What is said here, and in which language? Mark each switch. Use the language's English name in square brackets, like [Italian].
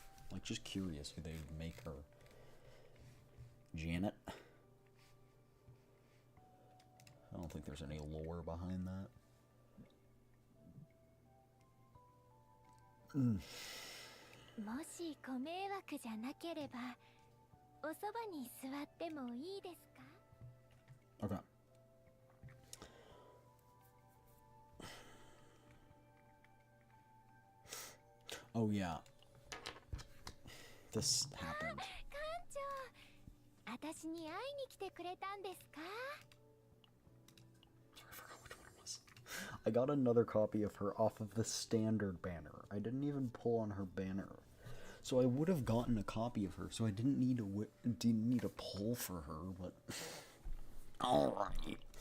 [English] Like, just curious who they would make her. Janet? I don't think there's any lore behind that. [Japanese] もしご迷惑じゃなければおそばに座ってもいいですか? [English] Okay. Oh yeah. This happened. [Japanese] 館長、私に会いに来てくれたんですか? [English] I forgot which one it was. I got another copy of her off of the standard banner. I didn't even pull on her banner. So I would have gotten a copy of her, so I didn't need a pull for her, but alright.